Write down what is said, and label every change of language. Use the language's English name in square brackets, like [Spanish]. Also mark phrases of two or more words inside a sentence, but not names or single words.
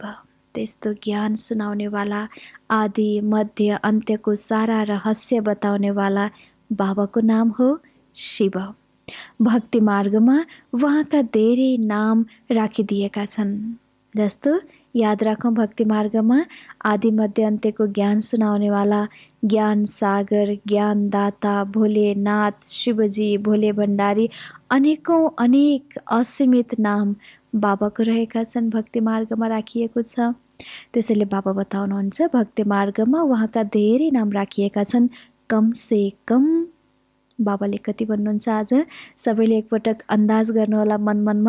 [Nepali] त्यस्तो ज्ञान सुनाउनेवाला, आदि मध्य अन्त्यको सारा रहस्य बताउनेवाला बाबाको नाम हो शिव। भक्ति मार्गमा उहाँका धेरै नाम राखिदिएका छन्। जस्तो याद राखौँ, भक्ति मार्गमा आदि मध्य अन्त्यको ज्ञान सुनाउनेवाला ज्ञान सागर, ज्ञानदाता, भोलेनाथ, शिवजी, भोले भण्डारी, अनेक असीमित नाम बाबाको रहेका छन्, भक्ति मार्गमा राखिएको छ। त्यसैले बाबा बताउनुहुन्छ भक्ति मार्गमा उहाँका धेरै नाम राखिएका छन्। [Hindi] कम से कम [Nepali] बाबाले कति भन्नुहुन्छ आज सबैले एकपटक अन्दाज गर्नुहोला मनमा।